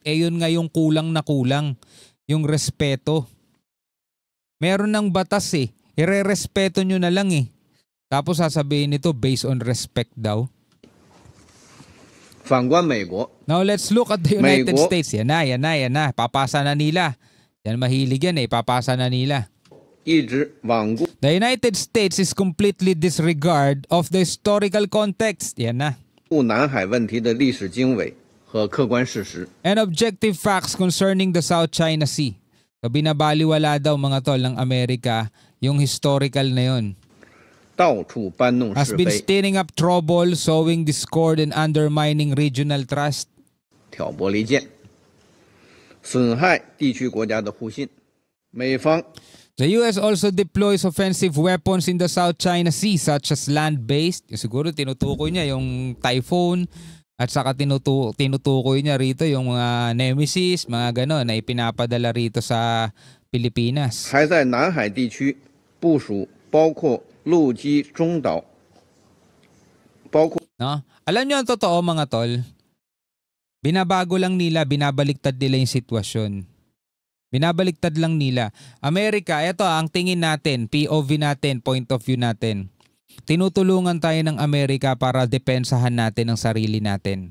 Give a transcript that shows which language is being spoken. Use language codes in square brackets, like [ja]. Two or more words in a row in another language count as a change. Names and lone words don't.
[tl] Eh, yun nga yung kulang na kulang. Yung respeto. Meron ng batas eh. Ire-respeto nyo na lang eh. Tapos sasabihin nito [en] based on respect [tl] daw. [zh] 反观美国， [en] Now let's look at the United Maigo. States. [tl] Yan na. Papasa na nila. Yan mahilig yan eh. Papasa na nila. [zh] 一直罔顾 [en] The United States is completely disregard of the historical context. [tl] Yan na. [zh] 南海问题的历史经纬和客观事实， [en] And objective facts concerning the South China Sea. [tl] So binabaliwala daw mga tol ng Amerika yung historical na yun. [zh] 到处搬弄 [en] Has [zh] 是 [en] been [zh] 非， [en] stirring up trouble, sowing discord and undermining regional trust. [zh] 挑拨离间，损害地区国家的互信。美方 [en] The US also deploys offensive weapons in the South China Sea such as land-based. [tl] Siguro tinutukoy niya yung Typhoon at saka tinutukoy niya rito yung mga Nemesis, mga gano'n na ipinapadala rito sa Pilipinas. [zh] 还在南海地区部署包括陆基中岛，包括 [tl] No? Alam niyo ang totoo mga tol, binabago lang nila, binabaliktad nila yung sitwasyon. Binabaliktad lang nila. Amerika, ito ang tingin natin, POV natin, [en] point of view [tl] natin. Tinutulungan tayo ng Amerika para depensahan natin ang sarili natin.